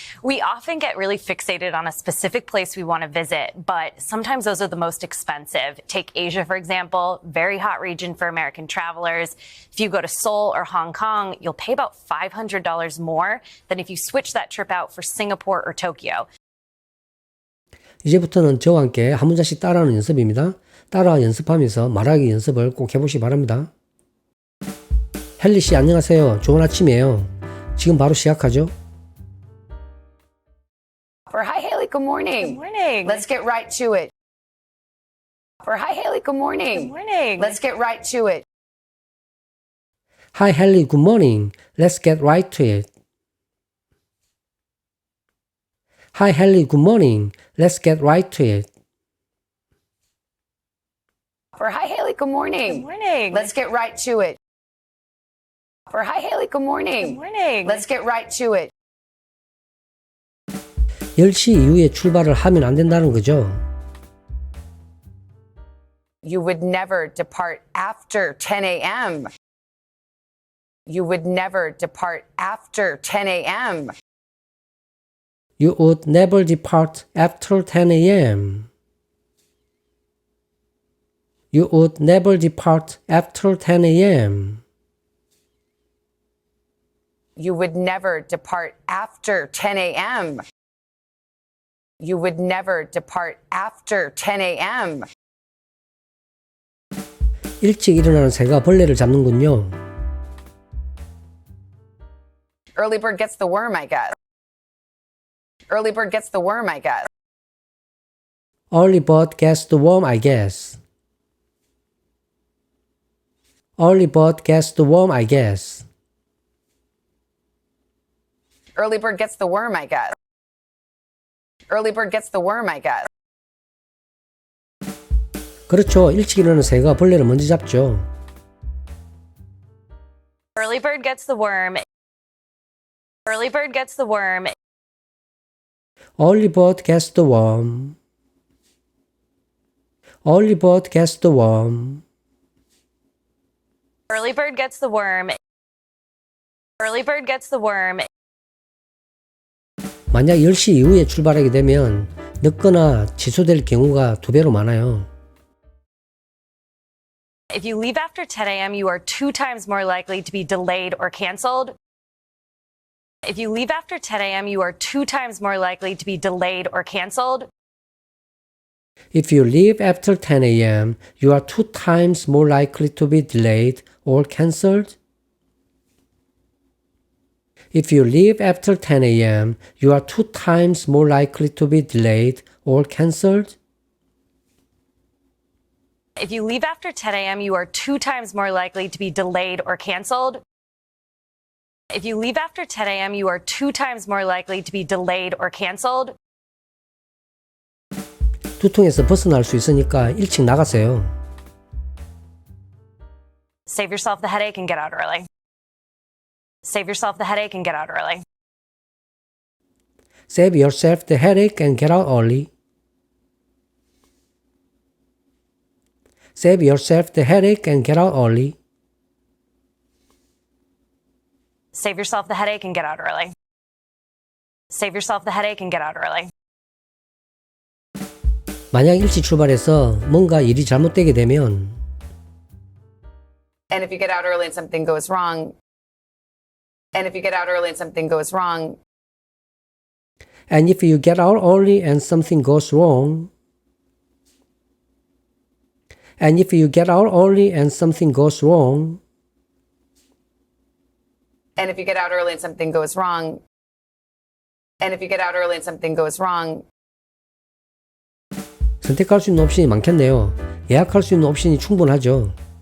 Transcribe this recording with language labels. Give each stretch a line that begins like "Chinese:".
English: We often get really fixated on a specific place we want to visit, but sometimes those are the most expensive. Take Asia, for example, very hot region for American travelers. If you go to Seoul or Hong Kong, you'll pay about $500 more than if you switch that trip out for Singapore or Tokyo.
Korean: 이제부터는 저와 함께 한 문장씩 따라하는 연습입니다. 따라 연습하면서 말하기 연습을 꼭 해보시기 바랍니다. 헨리 씨 안녕하세요. 좋은 아침이에요. 지금 바로 시작하죠.
English: Hi, Haley. Good morning. Good morning. Let's get right to it. Hi, Haley. Good morning. Good morning. Let's get right to it. Hi, Haley. Good morning. Let's get right to it. Hi, Haley. Good morning. Let's get right to it. Hi, Haley. Good morning. Good morning. Let's get right to it. Hi, Haley. Good morning. Good morning. Let's get right to it.
Korean: 10시 이후에 출발을 하면 안 된다는 거죠.
English: You would never depart after 10 a.m. You would never depart after 10 a.m. You would never depart after 10 a.m. You would never depart after 10 a.m. You would never depart after 10 a.m. You would never depart after 10 a.m.
Korean: 일찍 일어나는 새가 벌레를 잡는군요.
English: Early bird gets the worm, I guess. Early bird gets the worm, I guess. Early bird gets the worm, I guess. Early bird gets the worm, I guess. Early bird gets the worm, I guess. Early bird gets the worm, I guess.
Korean: 그렇죠. 일찍 일어나는 새가 벌레를 먼저 잡죠.
English: Early bird gets the worm. Early bird gets the worm. Early bird gets the worm. Early bird gets the worm. Early bird gets the worm. Early bird gets the worm.
Korean: 만약 10시 이후에 출발하게 되면 늦거나 취소될 경우가 2배로 많아요.
English: If you leave after 10 a.m., you are 2 times more likely to be delayed or canceled. If you leave after 10 a.m., you are 2 times more likely to be delayed or canceled. If you leave after 10 a.m., you are 2 times more likely to be delayed or cancelled. If you leave after 10 a.m., you are 2 times more likely to be delayed or cancelled. If you leave after 10 a.m., you are 2 times more likely to be delayed or canceled. If you leave after 10 a.m., you are 2 times more likely to be delayed or canceled.
Korean: 두통에서 벗어날 수 있으니까 일찍 나가세요.
English: Save yourself the headache and get out early. Save yourself the headache and get out early. Save yourself the headache and get out early. Save yourself the headache and get out early. Save yourself the headache and get out early. Save yourself the headache and get out early.
Korean: 만약 일찍 출발해서 뭔가 일이 잘못되게 되면
English: And if you get out early and something goes wrong, and if you get out early and something goes wrong, and if you get out early and something goes wrong and if you get out early and something goes wrong and if you get out early and something goes wrong, and if you get out early and something goes wrong,
Korean: 선택할 수 있는 옵션이 많겠네요. 예약할 수 있는 옵션이 충분하죠.